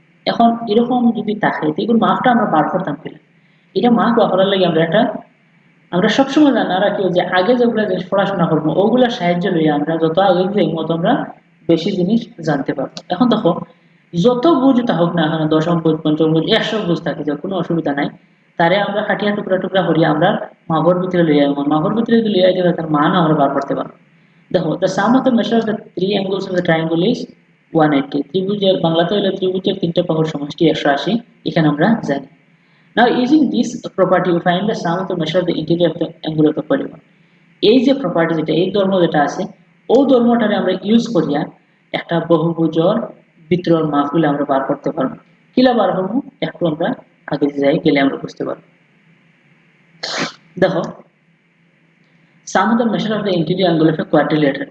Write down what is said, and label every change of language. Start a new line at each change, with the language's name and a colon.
Bangla: এখন এরকম যদি থাকে এগুলো মাপটা আমরা বার করতাম কিনা, এটা মাপ বার করার লাগে আমরা সবসময় জানা রাখি যে আগে যেগুলো জিনিস পড়াশোনা করবো ওগুলোর সাহায্য লইয়া আমরা যত আগে যাই মতো আমরা বেশি জিনিস জানতে পারবো। এখন দেখো যত বুঝ হোক না এখন, দশম বুঝ, পঞ্চম বুঝ, 100 বুঝ থাকে, যে কোনো অসুবিধা নাই, তারে আমরা কাটিয়া টুকরা টুকরা করিয়া আমরা মাপের ভিতরে লইয়া মাপের ভিতরে যদি লইয়া যাবে তার মান আমরা বার করতে পারবো।
English: দেখো the sum of the measure of the three angles of the triangle is 180।
Bangla: ত্রিভুজের বাংলাতে হলো ত্রিভুজের তিনটা বাহুর সমষ্টি 180, এখানে আমরা জানি।
English: Now using this property we find the sum of the measure of the interior of the angle of the polygon।
Bangla: এই যে প্রপার্টি যেটা, এই ধর্ম যেটা আছে ও ধর্মটারে আমরা ইউজ করিয়া একটা বহুভুজের ভিতরের মাপগুলো আমরা বার করতে পারবো। কিলা বার করবো একটু আমরা আগে যাই গেলে আমরা বুঝতে পারবো।
English: দেখো sum of the measure of the interior angle of a quadrilateral।